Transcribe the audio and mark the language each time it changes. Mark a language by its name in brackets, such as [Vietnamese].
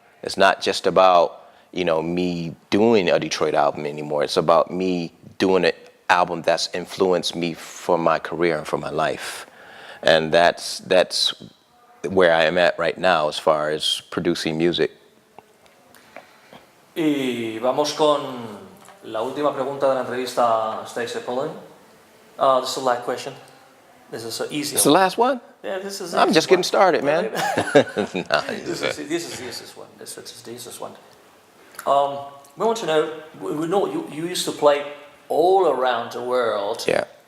[English] It's not just about, you know, me doing a Detroit album anymore. It's about me doing an album that's influenced me for my career and for my life. And that's where I am at right now as far as producing music. [Spanish] Y vamos con la última pregunta de la entrevista a Stacey Pullen. [English] This is the last question. This is easy. It's the last one? Yeah, this is. I'm just getting started, man. This is one. This is one. We want to know. We know you used to play all around the world. Yeah.